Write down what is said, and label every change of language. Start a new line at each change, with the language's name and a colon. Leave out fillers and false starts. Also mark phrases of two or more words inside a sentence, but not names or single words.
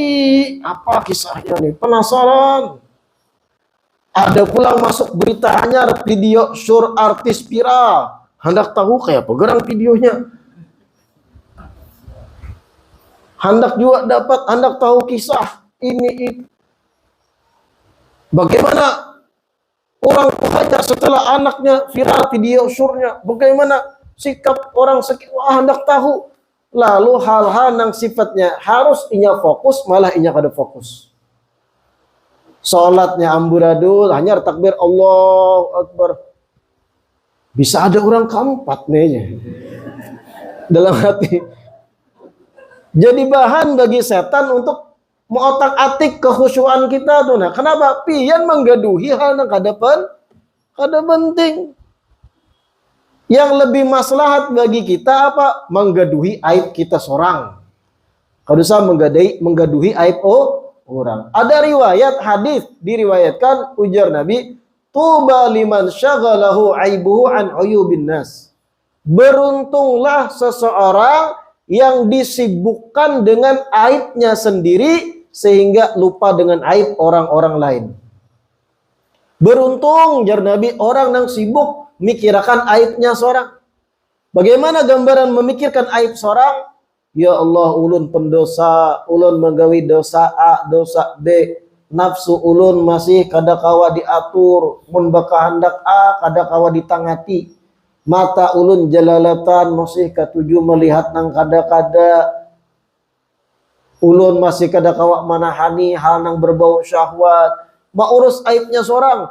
Indonesian: Apa kisahnya nih? Penasaran.
Banjar: Ada pula masuk berita anyar video sur artis viral. Hendak tahu kayak apa gerang videonya. Hendak juga dapat, hendak tahu kisah ini.
Indonesian: Bagaimana orang tuanya setelah anaknya viral video surnya. Bagaimana sikap orang sekitar, hendak tahu.
Banjar: Lalu hal-hal yang sifatnya harus inya fokus, malah inya kada fokus.
Indonesian: Salatnya amburadul, hanya takbir
Arabic: الله أكبر.
Indonesian: Bisa ada orang keempat nih dalam hati. Jadi bahan bagi setan untuk mengotak-atik kekhusyuan kita tuh. Nah, kenapa?
Banjar: Pian menggaduhi hal yang kada penting.
Indonesian: Yang lebih maslahat bagi kita apa?
Banjar: Menggaduhi aib kita seorang. Kada usah menggaduhi aib orang. Ada riwayat hadis diriwayatkan ujar Nabi,
Arabic: طوبى لمن شغله عيبه عن عيوب الناس.
Indonesian: Beruntunglah seseorang yang disibukkan dengan aibnya sendiri sehingga lupa dengan aib orang-orang lain.
Banjar: Beruntung jar Nabi orang yang sibuk mikirkan aibnya seorang. Bagaimana gambaran memikirkan aib seorang?
Arabic: يا الله,
Banjar: ulun pendosa, ulun menggawi dosa A, dosa B, nafsu ulun masih kada kawa diatur, mun baka hendak A, kada kawa ditangati, mata ulun jalalatan masih katuju melihat nang kada-kada, ulun masih kada kawak manahani hal nang berbau syahwat, urus aibnya seorang.